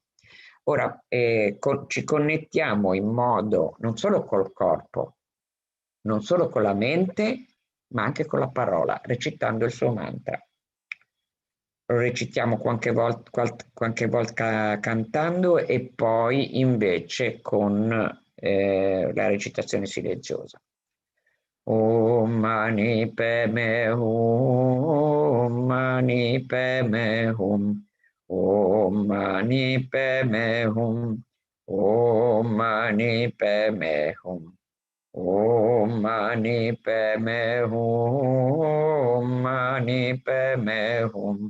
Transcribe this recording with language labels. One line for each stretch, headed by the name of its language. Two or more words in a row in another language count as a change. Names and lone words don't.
Italian: Ora ci connettiamo in modo non solo col corpo, non solo con la mente, ma anche con la parola, recitando il suo mantra. Lo recitiamo qualche volta cantando e poi invece con la recitazione silenziosa.
Sanskrit: Om mani padme hum, mani padme hum, om mani padme hum, om mani padme hum, om mani padme hum, mani padme hum.